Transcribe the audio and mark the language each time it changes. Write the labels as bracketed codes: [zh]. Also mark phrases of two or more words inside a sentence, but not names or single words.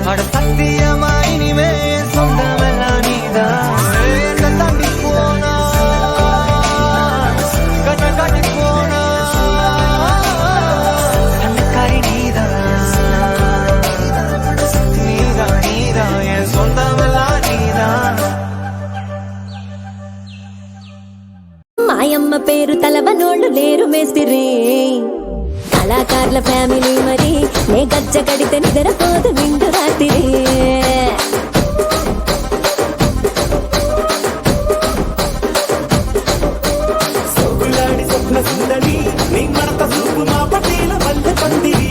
[ta] அட சத்தியமா இனிமே என் சொந்தமெல்லாம் நீதான். என்ன தாண்டி போனா கண்ணை காட்டி போனா, சண்டக்காரி நீதான், நீதான் நீதான் என் சொந்தமெல்லாம் நீதான். [te] మాయమ్మ పేరు తలవనోళ్ళు లేరు మేస్తిరి. కళాకారుల ఫ్యామిలీ మరి నే గజ్జ కడితే నిద్రపోదు నిండు రాత్రి. సోగులాడి స్వప్న సుందరి నీ మడత చూపు మా పటేల మల్లె పందిరి.